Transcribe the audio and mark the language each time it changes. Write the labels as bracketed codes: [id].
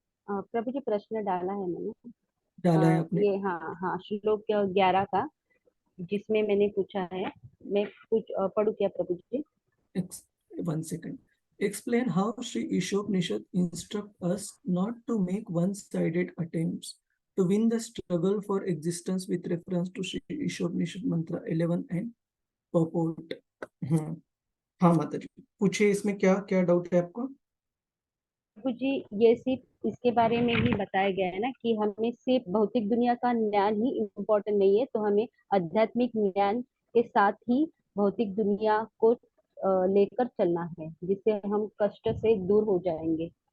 [hi] प्रभु जी, प्रश्न डाला है मैंने। डाला है आपने? ये, हाँ हाँ, श्लोक 11 का, जिसमें मैंने पूछा है। मैं कुछ पढ़ू क्या प्रभु जी? [en] One second. Explain how Sri Ishopnishad instruct us not to make one-sided attempts to win the struggle for existence with reference to Sri Ishopnishad mantra 11 and purport. हम्म। [hi] हाँ माता जी, पूछिए, इसमें क्या क्या डाउट है आपको? प्रभु जी, ये सिर्फ इसके बारे में ही बताया गया है ना कि हमें सिर्फ भौतिक दुनिया का ज्ञान ही इम्पोर्टेंट नहीं है, तो हमें आध्यात्मिक ज्ञान के साथ ही भौतिक दुनिया को लेकर चलना है, जिससे हम कष्ट से दूर हो जाएंगे।